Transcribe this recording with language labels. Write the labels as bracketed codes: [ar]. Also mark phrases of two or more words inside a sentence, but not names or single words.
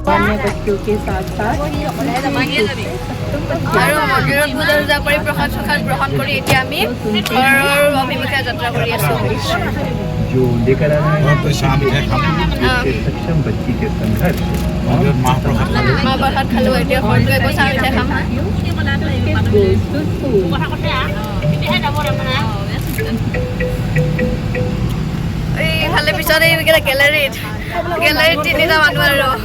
[hi] अन्य बच्चों के साथ साथ [as] আৰু মন্দিৰত পূজা চূজা কৰি প্ৰসাদ চসাদ গ্ৰহণ কৰি এতিয়া আমি ঘৰৰ অভিমুখে যাত্ৰা কৰি আছোঁ [hi] जो लेकर आ रहे [as] ঘৰত গৈ চাহ মিঠাই খাম [hi] हैं सक्षम बच्ची के संघर्ष [as] মন্দিৰত মাহ প্ৰসাদ খালোঁ মাহ প্ৰসাদ খালোঁ এতিয়া ঘৰত গৈ আকৌ চাহ মিঠাই খাম এইফালে পিছত এইকেইটা গেলেৰীত তিনিটা মানুহ আৰু